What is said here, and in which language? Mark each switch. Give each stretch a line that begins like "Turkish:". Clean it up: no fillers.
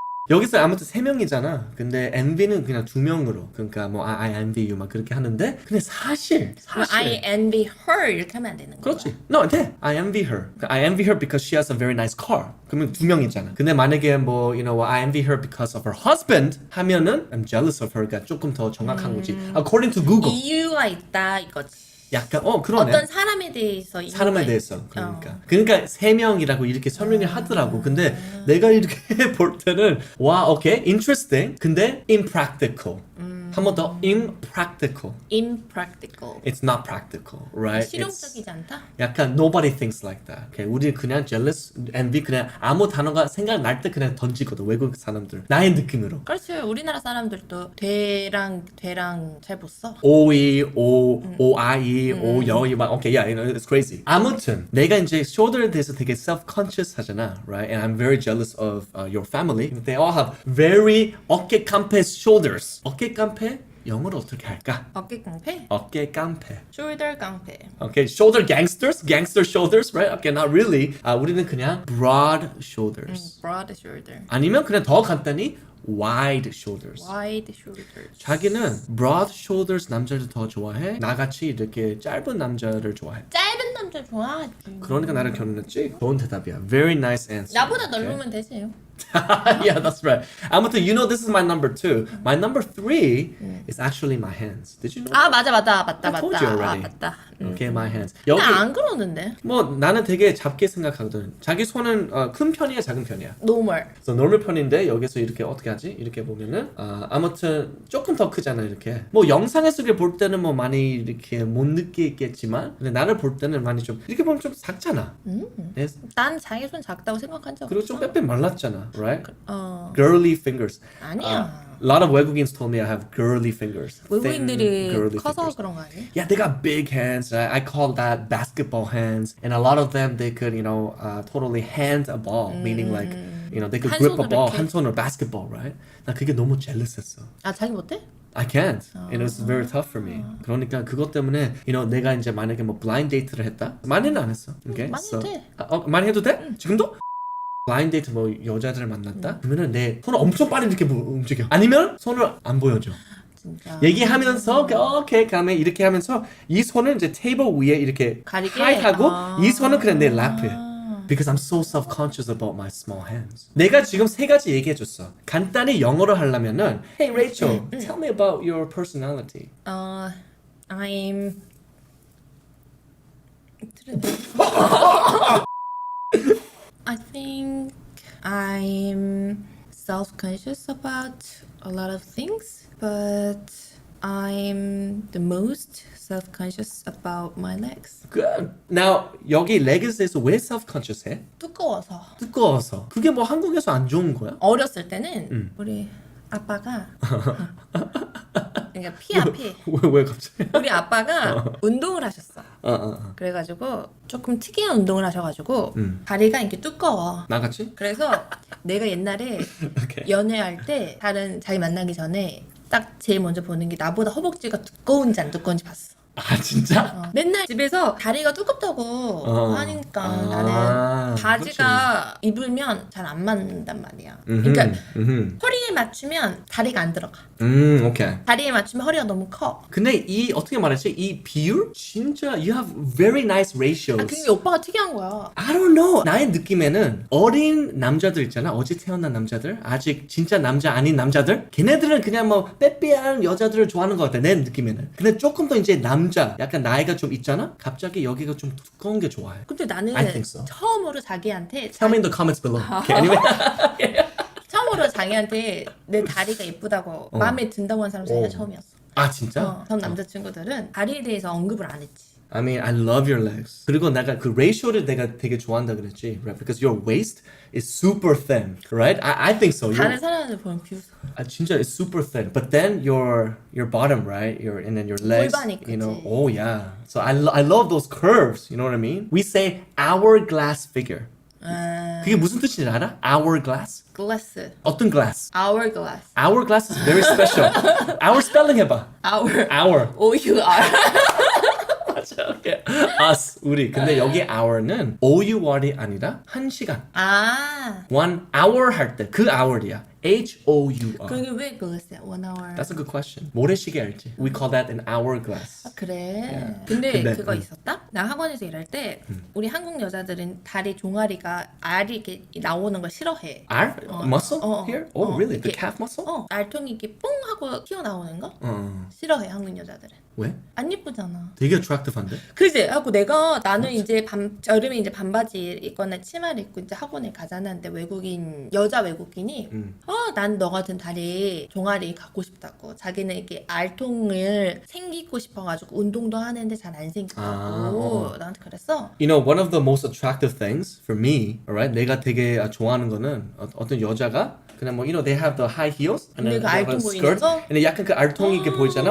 Korean: 여기서 아무튼 세 명이잖아. 근데 envy는 그냥 두 명으로. 그러니까 뭐
English: I envy you
Korean: 막 그렇게 하는데 근데 사실
English: I envy her
Korean: 이렇게 하면 안 되는 거야. 그렇지.
English: No,
Korean: 돼.
English: I envy her. I envy her because she has a very nice car.
Korean: 그러면 두 명이잖아. 근데 만약에 뭐
English: you know I envy her because of her husband
Korean: 하면은
English: I'm jealous of her
Korean: 가 조금 더 정확한 거지.
English: According to Google.
Korean: 이유가 있다 이거지. 약간 그러네. 어떤 사람에 대해서 이유가 사람에 대해서 그러니까 세 명이라고 이렇게 설명을 하더라고. 근데 내가 이렇게 볼 때는 와, 오케이,
English: interesting.
Korean: 근데 impractical. 한 번 더 impractical.
English: impractical. It's not practical, right?
Korean: 실용적이지 않다? 약간
English: nobody thinks like that. Okay?
Korean: 우리 그냥 jealous, envy 그냥 아무 단어가 생각날 때 그냥 던지거든. 외국 사람들. 나의 느낌으로. 그렇지. 우리나라 사람들도 되랑 잘 못 써.
English: 오이, 오아이, 오여이 막 okay, yeah, you know, it's crazy.
Korean: 아무튼 내가 이제 shoulder에 대해서 되게 self-conscious 하잖아,
English: right? And I'm very jealous of your family. They all have very
Korean: 어깨 깡패
English: shoulders.
Korean: 어깨 깡패 영어로 어떻게 할까? 어깨 깡패? 어깨 깡패. shoulder 깡패.
English: Okay, shoulder gangsters, gangster shoulders, right? Okay, not really.
Korean: 우리는 그냥 broad shoulders.
English: broad shoulder.
Korean: 아니면 그냥 더 간단히 wide shoulders.
English: wide shoulders.
Korean: 자기는 broad shoulders 남자를 더 좋아해. 나같이 이렇게 짧은 남자를 좋아해. 짧은 남자 좋아하지. 그러니까 나를 결혼했지? 좋은 대답이야.
English: Very nice answer.
Korean: 나보다
English: Okay.
Korean: 넓으면 되지.
English: Yeah, that's right.
Korean: 아무튼
English: you know this is my number 2. My number 3 is actually my hands. Did you know?
Korean: 아 맞다.
English: I told you already.
Korean: 맞다.
English: Okay, my hands.
Korean: 여기 나안 그러는데. 뭐 나는 되게 작게 생각하거든. 자기 손은 큰 편이야, 작은 편이야.
English: normal.
Korean: 그래서 normal 편인데 여기서 이렇게 어떻게 하지? 이렇게 보면은 아무튼 조금 더 크잖아 이렇게. 뭐 영상에서 볼 때는 뭐 많이 이렇게 못 느끼겠지만, 근데 나를 볼 때는 많이 좀 이렇게 보면 좀 작잖아. 난 자기 손 작다고 생각한 적 그리고 없어. 좀 빼빼 말랐잖아, right? 어.
English: Girly fingers.
Korean: 아니야.
English: A lot of 외국인s told me I have girly fingers.
Korean: 외국인들이
English: Thin, girly
Korean: 커서
English: fingers.
Korean: 그런 거 아니야?
English: Yeah, they got big hands. I call that basketball hands. And a lot of them, they could, totally hand a ball. Meaning like, they could
Korean: 한
English: grip a
Korean: 손으로
English: ball,
Korean: 이렇게. 한 손으로 basketball,
English: right?
Korean: 나 그게 너무 jealous했어. 아 자기 못해?
English: I can't. And it was very tough for me.
Korean: 그러니까 그것 때문에, 내가 이제 만약에 뭐 blind date를 했다? 많이는 안 했어. Okay? 많이 해도 돼. 많이 해도 돼? 지금도? 블라인드 데이트 뭐 여자들을 만났다? 그러면은 내 손을 엄청 빨리 이렇게 움직여. 아니면 손을 안 보여줘. 진짜. 얘기하면서 오케이 가면 이렇게 하면서 이 손을 이제 테이블 위에 이렇게 가리게? 하이하고 이 손은 그냥 내 아. 랩에.
English: Because I'm so self-conscious about my small hands.
Korean: 내가 지금 3가지 얘기해줬어. 간단히 영어로 하려면은
English: Hey Rachel, tell me about your personality. I'm I think I'm self-conscious about a lot of things, but I'm the most self-conscious about my legs. Good. Now
Korean: 여기 legs에서 왜 self-conscious 해? 두꺼워서. 두꺼워서. 그게 뭐 한국에서 안 좋은 거야? 어렸을 때는 우리 아빠가 그러니까 피 앞에 왜 갑자기? 우리 아빠가 운동을 하셨어. 그래가지고 조금 특이한 운동을 하셔가지고 다리가 이렇게 두꺼워. 나같이? 그래서 내가 옛날에 오케이. 연애할 때 다른 자기 만나기 전에 딱 제일 먼저 보는 게 나보다 허벅지가 두꺼운지 안 두꺼운지 봤어. 아 진짜? 맨날 집에서 다리가 두껍다고 하니까 아, 나는 바지가 입으면 잘 안 맞는단 말이야. 그러니까 허리에 맞추면 다리가 안 들어가. 오케이. 다리에 맞추면 허리가 너무 커. 근데 이 어떻게 말하지? 이 비율? 진짜
English: you have very nice ratios.
Korean: 그게 오빠가 특이한 거야.
English: I don't know.
Korean: 나의 느낌에는 어린 남자들 있잖아. 어제 태어난 남자들. 아직 진짜 남자 아닌 남자들. 걔네들은 그냥 뭐 빼빼한 여자들을 좋아하는 것 같아. 내 느낌에는. 근데 조금 더 이제 남자 약간 나이가 좀 있잖아. 갑자기 여기가 좀 두꺼운 게 좋아해. 근데 나는
English: I think so.
Korean: 처음으로 자기한테
English: Tell me in the comments below. Okay, anyway.
Korean: 처음으로 자기한테 내 다리가 예쁘다고 마음에 든다고 한 사람 자기가 처음이었어. 아 진짜? 전 남자친구들은 다리에 대해서 언급을 안 했지.
English: I mean, I love your legs.
Korean: 그리고 내가 그 ratio를 내가 되게 좋아한다 그랬지,
English: right? Because your waist is super thin, right? I think so.
Korean: 다른 사람들 보면 비웃어. 진짜
English: it's super thin. But then your bottom, right? And then your legs,
Korean: 골반이
English: you know.
Korean: 크지.
English: Oh yeah. So I love those curves. You know what I mean? We say hourglass figure.
Korean: 그게 무슨 뜻인지 알아? Hourglass?
English: glass,
Korean: 어떤 glass?
English: hourglass, Hourglass is very special. Hour spelling
Korean: 해봐.
English: Hour. O-U-R.
Korean: 맞아.
English: Okay. Us,
Korean: 우리. 근데 여기 hour는 OUR이 아니라 1시간. 아, 1 hour 할 때 그 hour이야.
English: HOUR.
Korean: 그게 왜 glass야? 1 hour.
English: That's a good question.
Korean: 모래시계 알지?
English: We call that an hourglass.
Korean: 아, 그래.
English: Yeah.
Korean: 근데 근데, 그거 있었다? 나 학원에서 일할 때 우리 한국 여자들은 다리 종아리가 알이 이렇게 나오는 걸 싫어해.
English: R? Muscle here? Oh, really? The
Korean: 이렇게,
English: calf muscle?
Korean: 알통이 이렇게 뽕 하고 튀어나오는 거? 어. 싫어해 한국 여자들은. 왜? 안 예쁘잖아. 되게 attractive한데? 그지? 하고 나는 이제 여름에 이제 반바지 입거나 치마를 입고 이제 학원에 가잖아. 근데 여자 외국인이 난 너 같은 다리 종아리 갖고 싶다고. 자기는 이렇게 알통을 생기고 싶어가지고 운동도 하는데 잘 안 생기다고 나한테 그랬어.
English: You know, one of the most attractive things for me, alright?
Korean: 내가 되게 좋아하는 거는 어떤 여자가 그냥 뭐,
English: you know, they have the high heels and
Korean: 근데
English: then
Korean: 그
English: they have a
Korean: 알통 보이는
English: skirt,
Korean: 거? and 약간 그 알통이 이렇게 보이잖아.